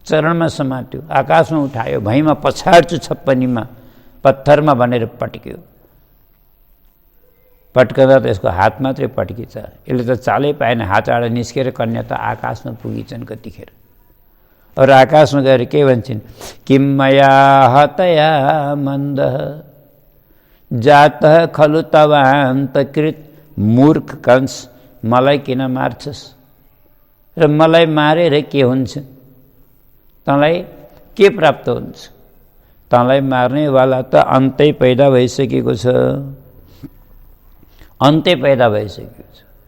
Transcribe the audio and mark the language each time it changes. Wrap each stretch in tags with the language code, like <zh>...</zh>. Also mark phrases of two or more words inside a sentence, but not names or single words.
<ne>चरणमा समात्यो, आकाशमा उठायो, भैँमा पछाड्छु छप्पनीमा पत्थरमा भनेर पट्क्यो। पट्कँदा त यसको हात मात्रै पट्किन्छ, यसले त चालै पाएन, हातबाट निस्केर कन्या त आकाशमा पुगिन्छन् कतिखेर। अरू आकाशमा गएर के भन्छन्,</ne> <sa>किम मया हतया मन्द जातः खलु तवान्तकृत मूर्ख कंस,</sa> <ne>मलाई किन मार्छस् र मलाई मारेर के हुन्छ, तँलाई के प्राप्त हुन्छ? तँलाई मार्नेवाला त अन्तै पैदा भइसकेको छ, अन्तै पैदा भइसकेको छ।</ne>